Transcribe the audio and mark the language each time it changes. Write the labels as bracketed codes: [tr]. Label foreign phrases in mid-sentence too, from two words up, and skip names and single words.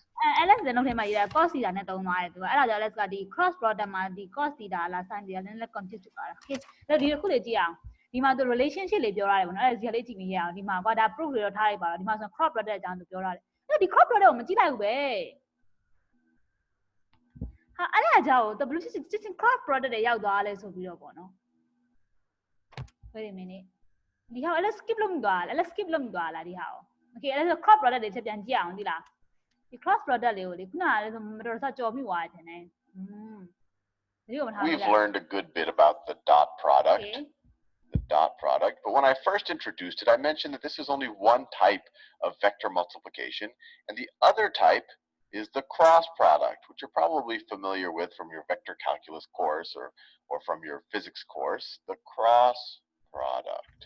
[my] LS တဲ့ note ထဲမှာရေးတာ [en] cos theta [my] နဲ့သုံးသွားတယ်သူကအဲ့ဒါကြောင့် LS ကဒီ [en] cross product [my] မှာဒီ [en] cos theta [my] လား [en] sin theta [my] နဲ့လည်း confuse ဖြစ်သွားတာ okay အဲ့ဒီတစ်ခုလေးကြည့်အောင်ဒီမှာသူ relationship လေးပြောရတယ်ပေါ့နော်အဲ့ဒီဟာလေးကြည့်နေရအောင်ဒီမှာကွာဒါ proof တွေတော့ထားလိုက်ပါတော့ဒီမှာဆို [en] cross product [my] အကြောင်းသူပြောရတယ်အဲ့ဒီ [en] cross product [my] ကိုမကြည့်လိုက်ဘူးပဲ ဟာအဲ့ဒါကြောင့်သူဘယ်လိုစစ် [en] cross product [my] တွေရောက်သွားလဲဆိုပြီးတော့ပေါ့နော် [en] wait a minute [my] ဒီဟာ LS skip လုပ်သွားလား LS skip လုပ်သွားလားဒီဟာကို okay LS [en] cross product [my] တွေချက်ပြန်ကြည့်အောင်ဒီလားဒီ [en] cross product [my] လေးကိုလေခုနကလည်းဆိုမတော်တဆကြော်မိသွားတယ်နဲ့ [en] we've learned a good bit about the dot product. Okay. The dot product, but when I first introduced it, I mentioned that this is only one type of vector multiplication, and the other type is the cross product, which you're probably familiar with from your vector calculus course or from your physics course, the cross product.